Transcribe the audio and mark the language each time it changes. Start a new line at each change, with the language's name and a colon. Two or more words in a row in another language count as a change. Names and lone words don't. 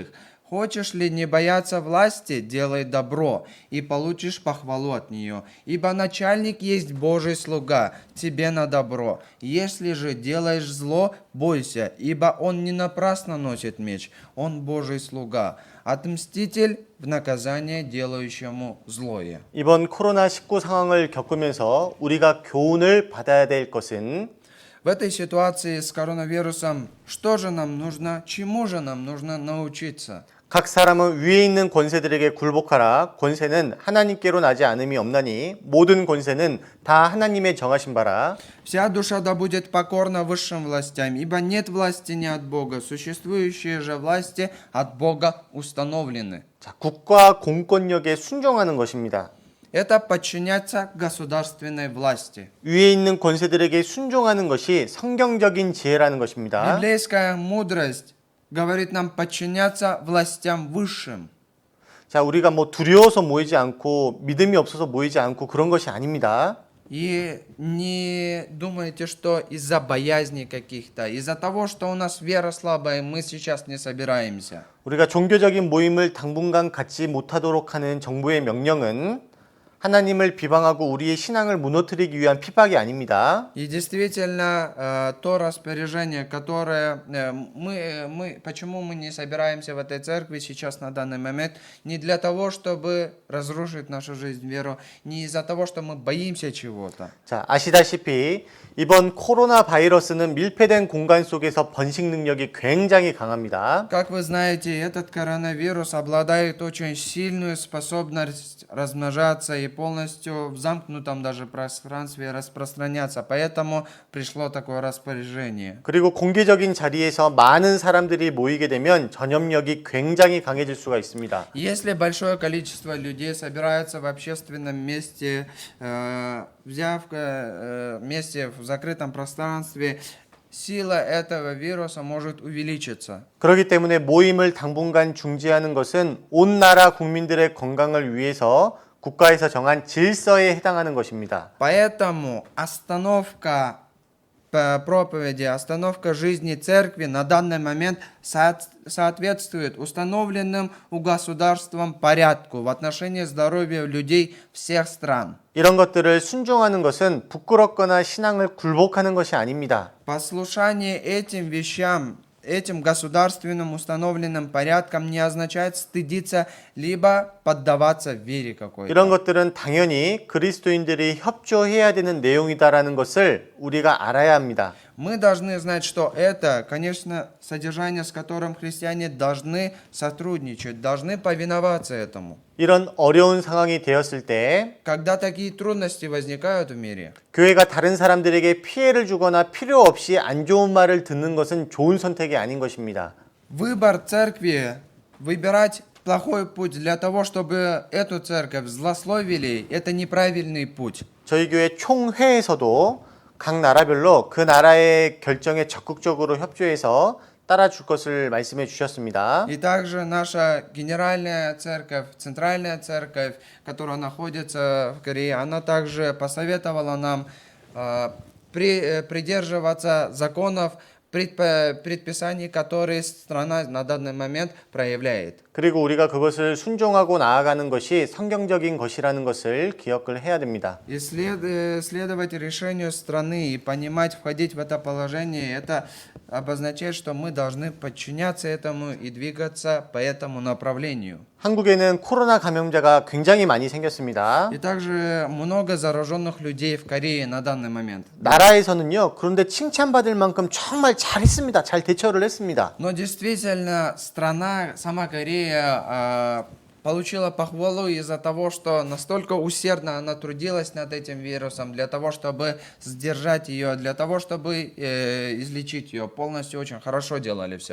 Russian: Хочешь ли не бояться власти, делай добро, и получишь похвалу от нее. Ибо начальник есть Божий слуга, тебе на добро. Если же делаешь зло, бойся, ибо он не напрасно носит меч, он Божий слуга, отмститель в наказание делающему злое».
Korean: 이번 코로나19 상황을 겪으면서 우리가 교훈을 받아야 될 것은
Russian: В этой ситуации с коронавирусом, что же нам нужно, чему же нам нужно научиться?
Korean: 각 사람은 위에 있는 권세들에게 굴복하라. 권세는 하나님께로 나지 않음이 없나니 모든 권세는 다 하나님의 정하신 바라.
Russian: Вся душа да будет покорна высшим властям, ибо нет власти не от Бога, существующие же власти от Бога установлены.
Korean: 자, 국가 공권력에 순종하는 것입니다.
Russian: Это подчиняться государственной власти.
Korean: 위에 있는 권세들에게 순종하는 것이 성경적인 지혜라는 것입니다.
Russian: Библейская мудрость говорит нам подчиняться властям высшим.
Korean: 자, 우리가 뭐 두려워서 모이지 않고 믿음이 없어서 모이지 않고 그런 것이 아닙니다.
Russian: И не думайте, что из-за боязни каких-то, из-за того, что у нас вера слабая, мы сейчас не собираемся.
Korean: 우리가 종교적인 모임을 당분간 갖지 못하도록 하는 정부의 명령은 하나님을 비방하고 우리의 신앙을 무너뜨리기 위한 핍박이 아닙니다.
Russian: И действительно, то распоряжение, которое почему мы не собираемся в этой церкви сейчас на данный момент, не для того, чтобы разрушить нашу жизнь, веру, не из-за того, что мы боимся чего-то.
Korean: 자, 아시다시피 이번 코로나 바이러스는 밀폐된 공간 속에서 번식 능력이 굉장히 강합니다.
Russian: Как вы знаете, этот коронавирус обладает очень сильной способностью размножаться и и полностью в замкнутом даже пространстве распространяться. Поэтому пришло такое распоряжение.
Korean: 그리고 공개적인 자리에서 많은 사람들이 모이게 되면 전염력이 굉장히 강해질 수가 있습니다.
Russian: Если большое количество людей собирается в общественном месте, месте в закрытом пространстве, сила этого вируса может увеличиться.
Korean: 그렇기 때문에 모임을 당분간 중지하는 것은 온 나라 국민들의 건강을 위해서 국가에서 정한 질서에 해당하는 것입니다.
Russian: Поэтому остановка проповеди, остановка жизни церкви на данный момент соответствует установленным у государством порядку в отношении здоровья людей всех стран.
Korean: 이런 것들을 순종하는 것은 부끄럽거나 신앙을 굴복하는 것이 아닙니다.
Russian: Послушание этим вещам, этим государственным установленным порядкам не означает стыдиться, либо поддаваться вере какой-то.
Korean: 이런 것들은 당연히 그리스도인들이 협조해야 되는 내용이다라는 것을 우리가 알아야 합니다.
Russian: Мы должны знать, что это, конечно, содержание, с которым христиане должны сотрудничать, должны повиноваться этому.
Korean: 이런 어려운 상황이 되었을 때
Russian: Когда такие трудности возникают в мире,
Korean: 교회가 다른 사람들에게 피해를 주거나 필요 없이 안 좋은 말을 듣는 것은 좋은 선택이 아닌 것입니다.
Russian: выбор церкви, выбирать плохой путь для того, чтобы эту церковь злословили, это неправильный путь.
Korean: 저희 교회 총회에서도 각 나라별로 그 나라의 결정에 적극적으로 협조해서 따라줄 것을 말씀해 주셨습니다.
Russian: И также наша генеральная церковь, центральная церковь, которая находится в Корее, она также посоветовала нам придерживаться законов, предписаний, которые страна на данный момент проявляет.
Korean: 그리고 우리가 그것을 순종하고 나아가는 것이 성경적인 것이라는 것을 기억을 해야 됩니다.
Russian: И следовать решению страны и понимать, входить в это положение, это обозначает, что мы должны подчиняться этому и двигаться по этому направлению.
Korean: 한국에는 코로나 감염자가 굉장히 많이 생겼습니다.
Russian: И также много зараженных людей в Корее на данный момент.
Korean: 나라에서는요, 그런데 칭찬받을 만큼 정말 잘했습니다. 잘 대처를 했습니다.
Russian: Но действительно, страна, сама Корея, получила похвалу из-за того, что настолько усердно она трудилась над этим вирусом, для того, чтобы сдержать ее, для того, чтобы излечить ее. Полностью очень хорошо делали все.